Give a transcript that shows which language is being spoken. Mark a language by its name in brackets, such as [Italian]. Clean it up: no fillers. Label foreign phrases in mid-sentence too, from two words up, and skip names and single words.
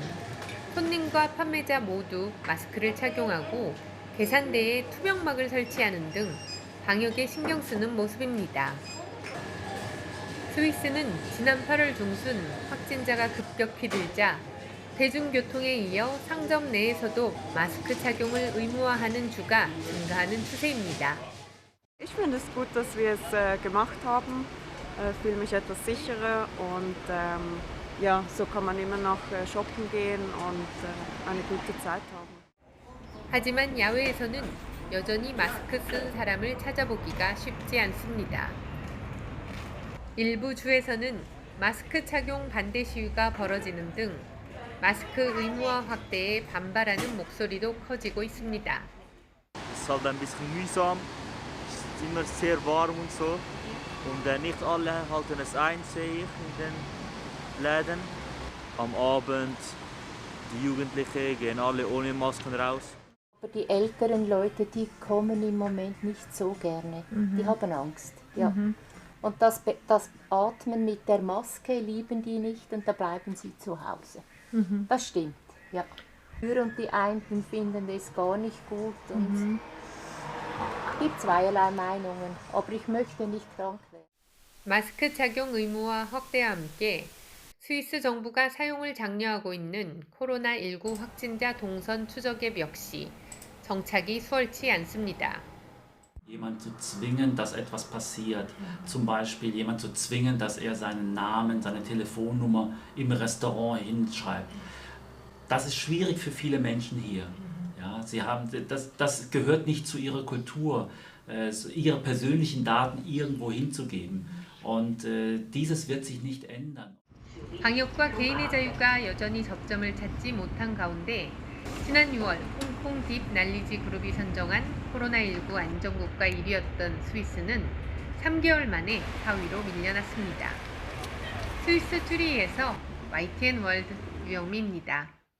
[Korean] 손님과 판매자 모두 마스크를 착용하고 계산대에 투명막을 설치하는 등 방역에 신경 쓰는 모습입니다. 스위스는 지난 8월 중순 확진자가 급격히 늘자 대중교통에 이어 상점 내에서도 마스크 착용을 의무화하는 주가 증가하는 추세입니다. [German] Ich finde es gut, dass wir es gemacht haben. Fühle mich etwas sicherer und ja, so kann man immer noch shoppen gehen und eine gute Zeit haben. [Korean] 하지만 야외에서는 여전히 마스크 쓴 사람을 찾아보기가 쉽지 않습니다. 일부 주에서는 마스크 착용 반대 시위가 벌어지는 등 마스크 의무화 확대에 반발하는 목소리도 커지고 있습니다. [German] Es ist halt ein bisschen mühsam, es ist immer sehr warm und so und nicht alle halten es ein, sehe ich in den Läden. Am Abend, die Jugendlichen gehen alle ohne Masken raus. Aber die älteren Leute, die kommen im Moment nicht so gerne. Die haben Angst. Ja. Und das Atmen mit der Maske lieben die nicht und da bleiben sie zu Hause. Das stimmt, ja. Und die einen finden es gar nicht gut. Und es gibt zweierlei Meinungen, aber ich möchte nicht krank werden. [Korean] 마스크 착용 의무화 확대와 함께 스위스 정부가 사용을 장려하고 있는 코로나19 확진자 동선 추적 앱 역시 정착이 수월치 않습니다. [German] Jemand zu zwingen, dass etwas passiert. Zum Beispiel jemand zu zwingen, dass er seinen Namen, seine Telefonnummer im Restaurant hinschreibt. Das ist schwierig für viele Menschen hier. Ja, das gehört nicht zu ihrer Kultur, ihre persönlichen Daten irgendwo hinzugeben. Und dieses wird sich nicht ändern. [Korean] 방역과 개인의 자유가 여전히 접점을 찾지 못한 가운데 지난 6월 홍콩 딥 날리지 그룹이 선정한 코로나19 안전국가 1위였던 스위스는 3개월 만에 4위로 밀려났습니다. 스위스 쭈리히에서 YTN 월드 유영미입니다.